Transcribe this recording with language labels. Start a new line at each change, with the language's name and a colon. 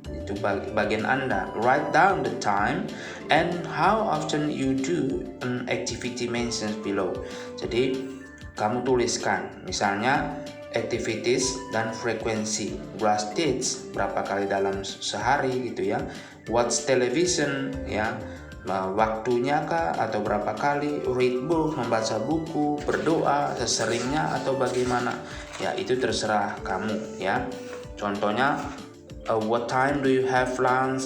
Indonesian: Itu bagian Anda.
English: Write down the time and how often you do an activity mentioned below.
Indonesian: Jadi kamu tuliskan misalnya activities dan frekuensi.
English: Brush teeth
Indonesian: berapa kali dalam sehari gitu ya.
English: Watch television
Indonesian: ya, waktunya kah atau berapa kali.
English: Read book,
Indonesian: membaca buku. Berdoa seseringnya atau bagaimana ya, itu terserah kamu ya.
English: Contohnya, what time do you have lunch?